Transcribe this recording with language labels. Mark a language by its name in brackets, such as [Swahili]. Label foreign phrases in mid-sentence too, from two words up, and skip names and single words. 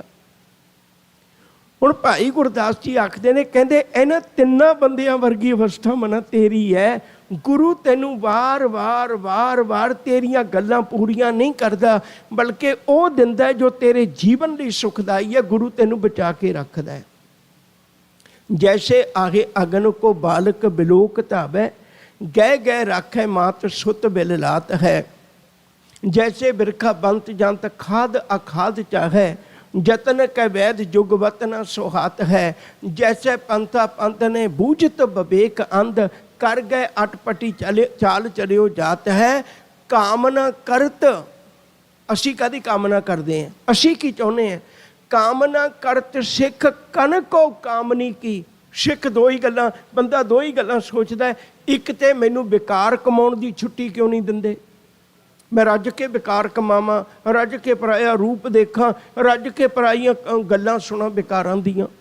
[Punjabi] ਹੁਣ ਭਾਈ ਗੁਰਦਾਸ ਜੀ ਆਖਦੇ ਨੇ, ਕਹਿੰਦੇ ਇਹਨਾਂ ਤਿੰਨਾਂ ਬੰਦਿਆਂ ਵਰਗੀ ਅਵਸਥਾ ਮਨਾ ਤੇਰੀ ਹੈ। ਗੁਰੂ ਤੈਨੂੰ ਵਾਰ-ਵਾਰ ਤੇਰੀਆਂ ਗੱਲਾਂ ਪੂਰੀਆਂ ਨਹੀਂ ਕਰਦਾ, ਬਲਕਿ ਉਹ ਦਿੰਦਾ ਜੋ ਤੇਰੇ ਜੀਵਨ ਲਈ ਸੁਖਦਾਈ ਹੈ। ਗੁਰੂ ਤੈਨੂੰ ਬਚਾ ਕੇ ਰੱਖਦਾ ਹੈ। [Braj] जैसे आगे अगन को बालक बिलोक धावै, गह गह राखै मात सुत बिल लात है। जैसे बिरखा बंत जंत खाद अखाद चाहै, जतन कै वैद जुगवत न सुहात है। जैसे पंथा पंथ ने बूझत विवेक अंध, कर गए अटपटी चाल चलियो जात है। कामना करत [Punjabi] ਅਸੀਂ ਕਾਹਦੀ ਕਾਮਨਾ ਕਰਦੇ ਹਾਂ? ਅਸੀਂ ਕੀ ਚਾਹੁੰਦੇ ਹਾਂ? ਕਾਮਨਾ ਕਰਤ ਸਿੱਖ ਕਨਕੋ ਕਾਮਨੀ ਕੀ। ਸਿੱਖ ਦੋ ਹੀ ਗੱਲਾਂ, ਬੰਦਾ ਦੋ ਹੀ ਗੱਲਾਂ ਸੋਚਦਾ। ਇੱਕ ਤੇ ਮੈਨੂੰ ਵਿਕਾਰ ਕਮਾਉਣ ਦੀ ਛੁੱਟੀ ਕਿਉਂ ਨਹੀਂ ਦਿੰਦੇ? ਮੈਂ ਰੱਜ ਕੇ ਵਿਕਾਰ ਕਮਾਵਾਂ, ਰੱਜ ਕੇ ਪਰਾਇਆ ਰੂਪ ਦੇਖਾਂ, ਰੱਜ ਕੇ ਪਰਾਈਆਂ ਗੱਲਾਂ ਸੁਣਾ ਵਿਕਾਰਾਂ ਦੀਆਂ।